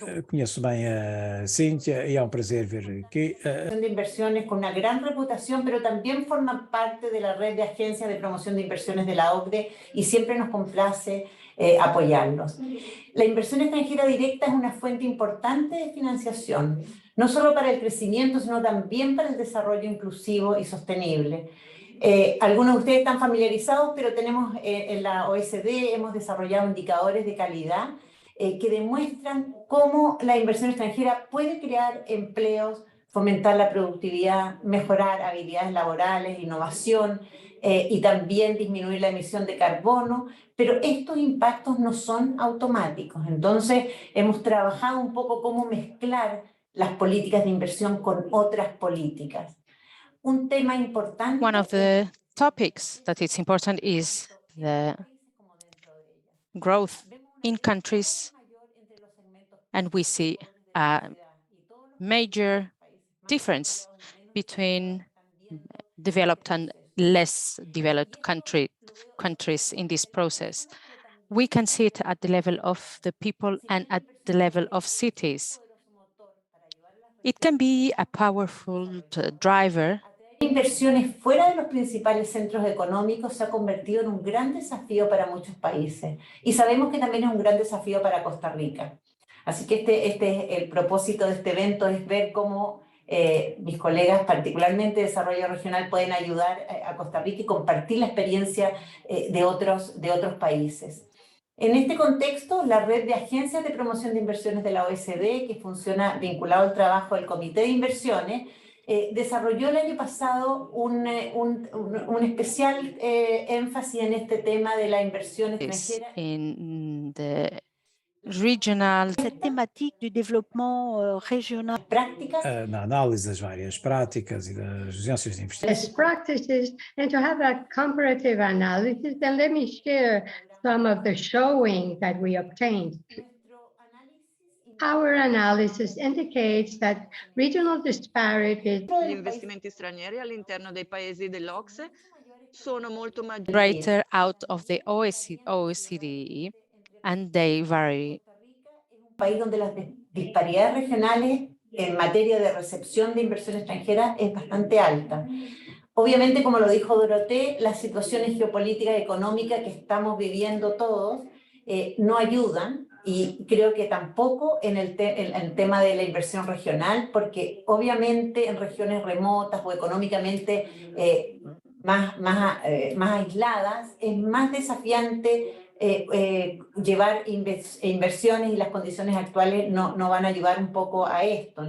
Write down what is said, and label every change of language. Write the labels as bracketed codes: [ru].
[pt] Conheço bem a Cíntia e é um prazer ver aqui. [es] De inversiones con una gran reputación, pero también forman parte de la red de agencias de promoción de inversiones de la OCDE y siempre nos complace apoyarlos. La inversión extranjera directa es una fuente importante de financiación, no solo para el crecimiento, sino también para el desarrollo inclusivo y sostenible. Algunos de ustedes están familiarizados, pero tenemos en la OECD hemos desarrollado indicadores de calidad que demuestran cómo la inversión extranjera puede crear empleos, fomentar la productividad, mejorar habilidades laborales, innovación y también disminuir la emisión de carbono, pero estos impactos no son automáticos. Entonces, hemos trabajado un poco cómo mezclar las políticas de inversión con otras políticas. Un tema importante. [en] One of the topics that is important is the growth in countries, and we see a major difference between developed and less developed countries in this process. We can see it at the level of the people and at the level of cities. It can be a powerful driver. [es] Inversiones fuera de los principales centros económicos se ha convertido en un gran desafío para muchos países y sabemos que también es un gran desafío para Costa Rica. Así que este es el propósito de este evento, es ver cómo mis colegas, particularmente de desarrollo regional, pueden ayudar a Costa Rica y compartir la experiencia de otros países. En este contexto, la red de agencias de promoción de inversiones de la OECD, que funciona vinculado al trabajo del Comité de Inversiones, desarrolló el año pasado un especial énfasis en este tema de la inversión extranjera. [en] In the regional. [fr] Cette thématique du développement régional. [es] Prácticas. [pt] Na análise das várias práticas e das agências de investimento. [en] Best practices, and to have that comparative analysis, then let me share some of the showing that we obtained. Our analysis indicates that regional disparities. [it] Gli investimenti stranieri all'interno dei paesi dell'OCSE sono molto maggiori. [en] Greater out of the OECD, and they vary. [es] Un país donde las disparidades regionales en materia de recepción de inversión extranjera es bastante alta. Obviamente, como lo dijo Dorothée, las situaciones geopolíticas y económicas que estamos viviendo todos no ayudan, y creo que tampoco en el tema de la inversión regional, porque obviamente en regiones remotas o económicamente más aisladas es más desafiante llevar inversiones, y las condiciones actuales no van a ayudar un poco a esto.